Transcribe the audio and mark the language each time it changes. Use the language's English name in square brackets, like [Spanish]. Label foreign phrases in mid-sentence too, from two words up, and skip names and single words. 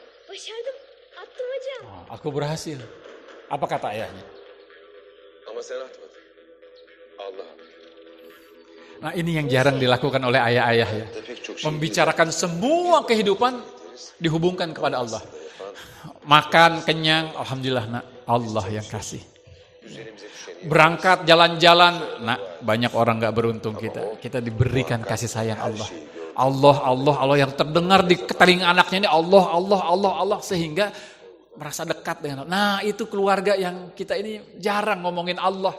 [Turkish] Başardım. Attım hocam. [Indonesian] Oh, aku berhasil. Apa kata ayahnya? [Turkish] Ama sen atmadın. Allah attı. [Indonesian] Nah ini yang jarang dilakukan oleh ayah-ayah ya. [Turkish] Pek çok şey [Indonesian] Membicarakan semua kehidupan dihubungkan kepada Allah. Makan, kenyang, alhamdulillah nak, Allah yang kasih. [Turkish] üzerimize düşeni [Indonesian] Berangkat jalan-jalan, nah banyak orang gak beruntung kita. Kita diberikan kasih sayang Allah. Allah yang terdengar di telinga anaknya ini Allah sehingga merasa dekat dengan Allah. Nah itu keluarga yang kita ini jarang ngomongin Allah.